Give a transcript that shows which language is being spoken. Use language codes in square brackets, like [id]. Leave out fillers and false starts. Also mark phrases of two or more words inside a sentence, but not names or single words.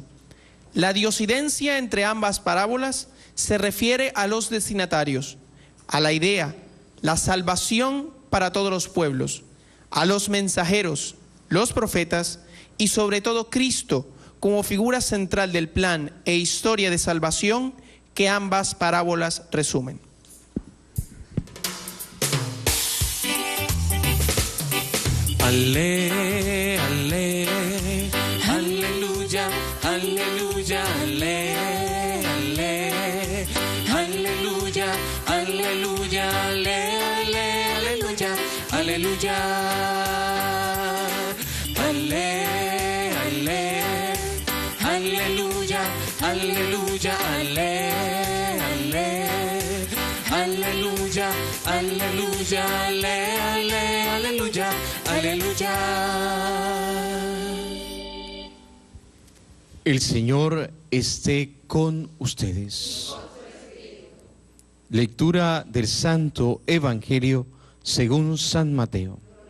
[es] La diosidencia entre ambas parábolas se refiere a los destinatarios, a la idea la salvación para todos los pueblos, a los mensajeros, los profetas y sobre todo Cristo como figura central del plan e historia de salvación que ambas parábolas resumen. Ale, ale, aleluya, aleluya, ale, ale, aleluya, aleluya, ale, ale, aleluya, aleluya, ale, ale, aleluya, aleluya, ale, ale, aleluya, aleluya, ale, ale, aleluya, aleluya. El Señor esté con ustedes. Lectura del Santo Evangelio según San Mateo.